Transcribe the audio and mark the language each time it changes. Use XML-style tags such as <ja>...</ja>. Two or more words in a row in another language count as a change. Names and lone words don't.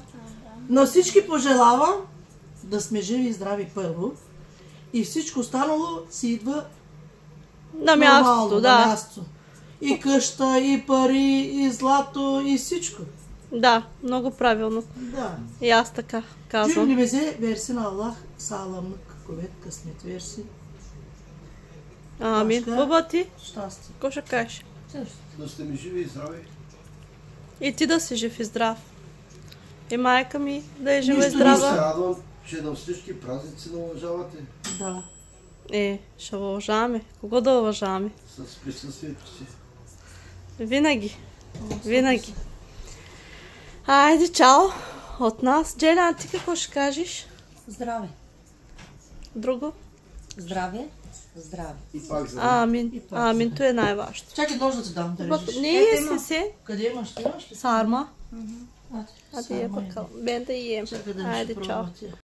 <bg>На всички пожелавам да сме живи и здрави първо. И всичко останало си идва на мястото, да. На място. И къща, и пари, и злато, и всичко. Да, много правилно. Да. И аз така казвам.</bg> <tr>Cümlemize versin Allah sağlamlık, kuvvet, kısmet versin.</tr> <bg>Амин. Баба ти? Щастие. Какво ще кажеш? Да сте ми живи и здрави. И ти да си жив и здрав. И майка ми да е жива и Нищо не здрава. се радвам, че на всички празници да уважавате. Да. Ще уважаваме. Кого да уважаваме? С присъствието си. Винаги. Винаги. Айде, чао от нас. Джеля, ти какво ще кажеш? Здраве. Друго? Здраве. Здраве. И пак за Амин. Амин, то е най-важното. Чакай нож да ти дам да режеш. Не, се. Къде имаш? Имаш ли? Сарма. Ати,</bg> <tr>Hadi ye bakalım. Ben de yiyeyim. Çakı demiş, Haydi çao. prova.</tr>